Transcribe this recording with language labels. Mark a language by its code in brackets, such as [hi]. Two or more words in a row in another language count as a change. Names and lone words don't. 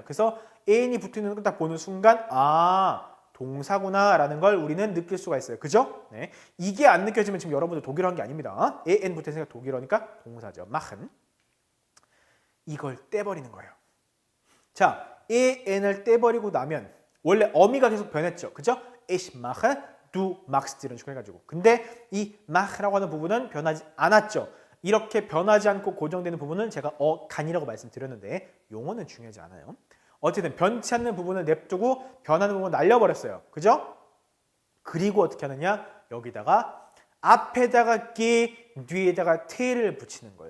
[ko] 그래서 an이 붙어 있는 걸 딱 보는 순간 아, 동사구나라는 걸 우리는 느낄 수가 있어요. 그죠? 네. 이게 안 느껴지면 지금 여러분들 독일어 한 게 아닙니다. an 붙어 있으니까 독일어니까 동사죠. machen. 이걸 떼버리는 거예요. 자, an을 떼버리고 나면 원래 어미가 계속 변했죠. 그죠? [de] ich mache du machst [ko] 이런 식으로 해가지고 근데 이 mach라고 하는 부분은 변하지 않았죠. 이렇게 변하지 않고 고정되는 부분은 제가 간이라고 말씀드렸는데 용어는 중요하지 않아요. 어쨌든 변치 않는 부분을 냅두고 변하는 부분을 날려버렸어요. 그죠? 그리고 어떻게 하느냐 여기다가 앞에다가 게 뒤에다가 테를 붙이는 거예요.